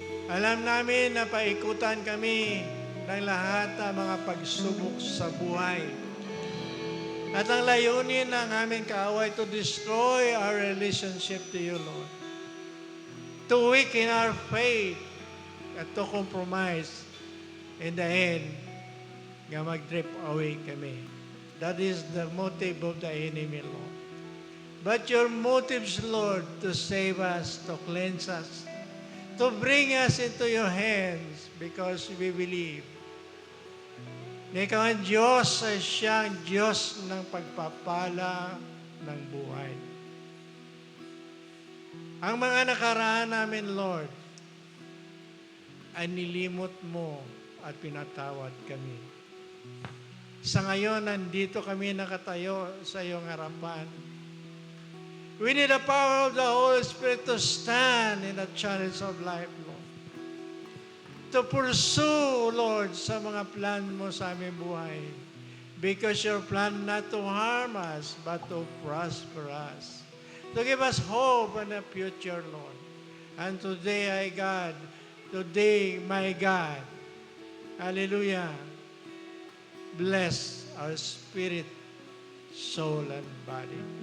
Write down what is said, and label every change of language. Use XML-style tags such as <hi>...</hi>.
<tl>Alam namin na paikutan kami ng lahat ng mga pagsubok sa buhay. At ang layunin ng aming kaaway</tl> <en>to destroy our relationship to you, Lord. To weaken our faith at to compromise. In the end,</en> <tl>nga mag-drip away kami.</tl> <en>That is the motive of the enemy, Lord. But your motives, Lord, to save us, to cleanse us, to bring us into your hands because we believe</en> <tl>na ikaw ang Diyos ay siyang Diyos ng pagpapala ng buhay. Ang mga nakaraan namin, Lord, ay nilimot mo at pinatawad kami. Sa ngayon, nandito kami nakatayo sa iyong harapan.</tl> <en>We need the power of the Holy Spirit to stand in the challenge of life, Lord. To pursue,</en> <tl>Lord, sa mga plan mo sa aming buhay.</tl> <en>Because your plan not to harm us, but to prosper us. To give us hope and a future, Lord. And today, I God, Today, my God, hallelujah, bless our spirit, soul, and body.</en>